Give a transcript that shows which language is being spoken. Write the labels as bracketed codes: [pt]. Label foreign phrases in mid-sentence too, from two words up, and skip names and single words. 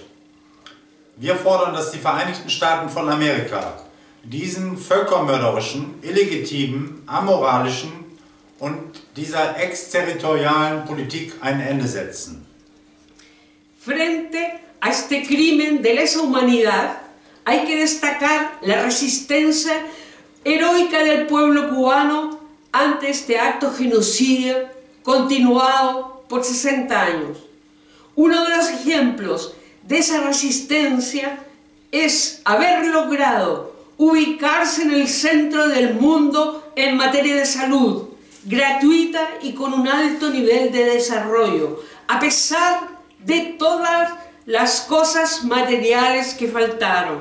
[de] Wir fordern, dass die Vereinigten Staaten von Amerika diesen völkermörderischen, illegitimen, amoralischen und dieser exterritorialen Politik ein Ende setzen. [es] Frente a este crimen de lesa humanidad, hay que destacar la resistencia heroica del pueblo cubano ante este acto genocidio continuado por 60 años. Uno de los ejemplos de esa resistencia es haber logrado ubicarse en el centro del mundo en materia de salud, gratuita y con un alto nivel de desarrollo, a pesar de todas las cosas materiales que faltaron.